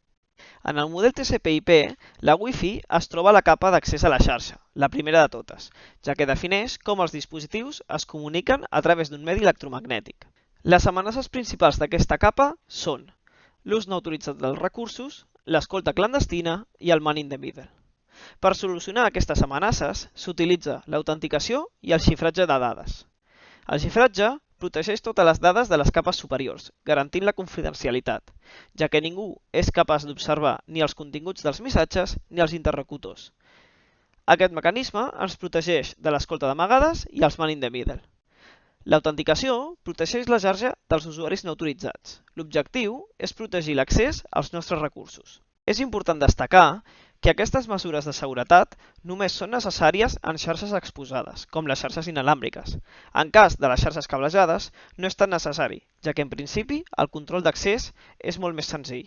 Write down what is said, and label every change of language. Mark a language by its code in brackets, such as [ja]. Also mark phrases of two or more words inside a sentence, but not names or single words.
[ca] En el model TCP/IP, la Wi-Fi es troba a la capa d'accés a la xarxa, la primera de totes, ja que defineix com els dispositius es comuniquen a través d'un medi electromagnètic. Les amenaces principals d'aquesta capa són l'ús no autoritzat dels recursos, l'escolta clandestina i el [en] man in the middle. [ca] Per solucionar aquestes amenaces, s'utilitza l'autenticació i el xifratge de dades. El xifratge protegeix totes les dades de les capes superiors, garantint la confidencialitat, ja que ningú és capaç d'observar ni els continguts dels missatges ni els interlocutors. Aquest mecanisme ens protegeix de l'escolta d'amagades i els [en] man in the middle. [ca] L'autenticació protegeix la xarxa dels usuaris no autoritzats. L'objectiu és protegir l'accés als nostres recursos. És important destacar que aquestes mesures de seguretat només són necessàries en xarxes exposades, com les xarxes inalàmbriques. En cas de les xarxes cablejades, no és tan necessari, ja que en principi el control d'accés és molt més senzill.